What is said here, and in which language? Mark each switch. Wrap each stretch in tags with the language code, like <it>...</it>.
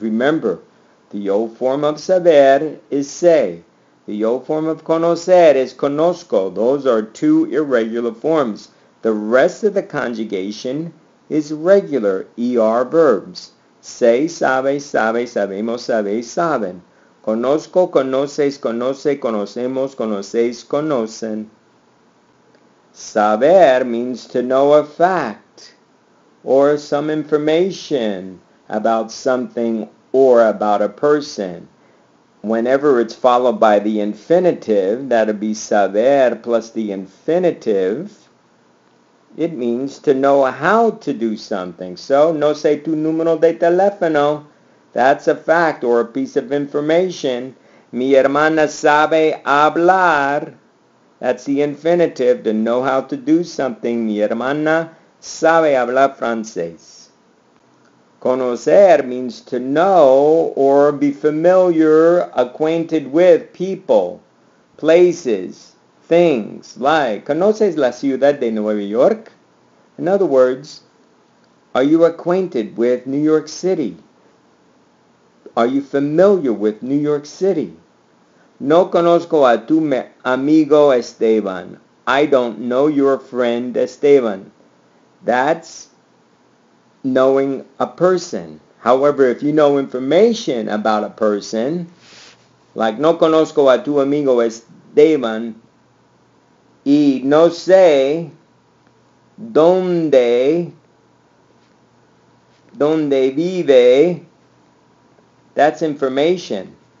<en>Remember, the yo form of saber is say. The yo form of conocer is conozco. Those are two irregular forms. The rest of the conjugation is regular ER verbs.</en> <es>Say, sabe, sabe, sabemos, sabe, saben. Conozco, conoces, conoce, conocemos, conocéis, conocen.</es> <en>Saber means to know a fact or some information about something or about a person. Whenever it's followed by the infinitive, that'll be saber plus the infinitive, it means to know how to do something.</en> <es>So, no sé tu número de teléfono.</es> <en>That's a fact or a piece of information.</en> <es>Mi hermana sabe hablar.</es> <en>That's the infinitive, to know how to do something.</en> <es>Mi hermana sabe hablar francés.</es> <en>Conocer means to know or be familiar, acquainted with people, places, things.</en> <es>Like, ¿conoces la ciudad de Nueva York?</es> <en>In other words, are you acquainted with New York City? Are you familiar with New York City?</en> <es>No conozco a tu amigo Esteban.</es> <en>I don't know your friend Esteban. That's knowing a person. However, if you know information about a person, like</en> <es>no conozco a tu amigo Esteban y no sé dónde vive,</es> <en>that's information.</en>